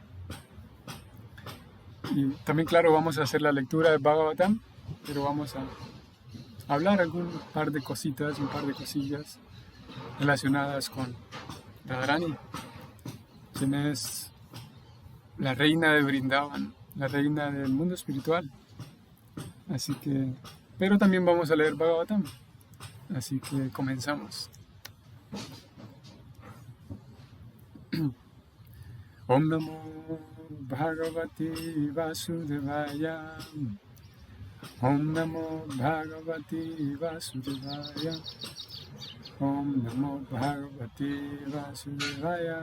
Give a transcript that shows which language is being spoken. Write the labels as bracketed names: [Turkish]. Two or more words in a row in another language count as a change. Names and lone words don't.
[Spanish] Y también, claro, vamos a hacer la lectura de Bhagavatam, pero vamos a hablar un par de cositas, un par de cosillas relacionadas con Radharani, quien es la reina de Vrindavan, la reina del mundo espiritual. Así que, pero también vamos a leer Bhagavatam. Así que comenzamos. [Sanskrit] Om Namo Bhagavati Vasudevaya. Om Namo Bhagavati Vasudevaya. Om Namo Bhagavati Vasudevaya.